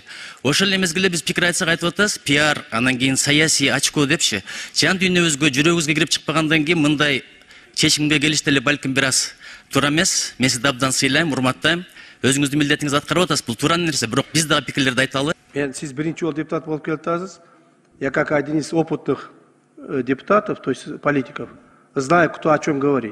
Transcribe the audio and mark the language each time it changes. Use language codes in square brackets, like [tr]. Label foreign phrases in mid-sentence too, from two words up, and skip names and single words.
[ky] Ошол эле мезгилде биз пикир айтсак айтып атабыз, пиар, анан кийин саясий очко депчи. Жан дүйнөбүзгө, жүрөгүбүзгө кирип чыкпагандан кийин мындай чечимге келиш деле балким бир аз туура эмес. Мен сизди абдан сыйлайм, урматтайм. Өзүңүздүн милдетиңизди аткарып атасыз. Бул туура нерсе, бирок биз дагы пикирлерди айталы. Сиз биринчи жолу депутат болуп келатасыз. [ru] Я как один из опытных депутатов, то есть политиков, знаю, кто о чем говорит.